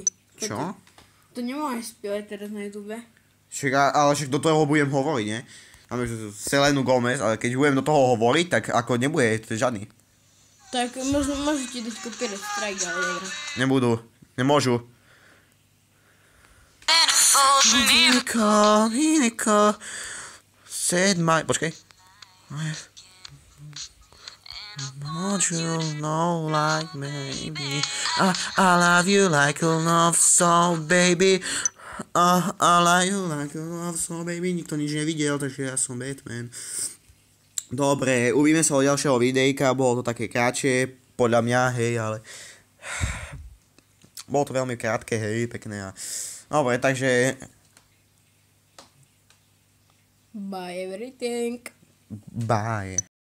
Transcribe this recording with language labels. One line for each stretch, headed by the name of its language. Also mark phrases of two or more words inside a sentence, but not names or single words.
Slovak: Čo? To nemáš spievať teraz na YouTube. Ale však do toho budem hovoriť, nie? Máme Selenu Gomez, ale keď budem do toho hovoriť, tak ako nebude to žiadny. Tak môžete dať copyright strike, ale dobré. Nebudú, nemôžu.
English: Nicole said my... Počkej. Won't you know like maybe I love you like a love song, baby. I love you like a love song, baby.
Slovak: Nikto nič nevidel, takže ja som Batman. Dobre, uvidíme sa od ďalšieho videjka. Bolo to také krátšie, podľa mňa, hej, ale... Bolo to veľmi krátke, hej, pekné a... Dobre, takže...
English: Bye everything. Bye.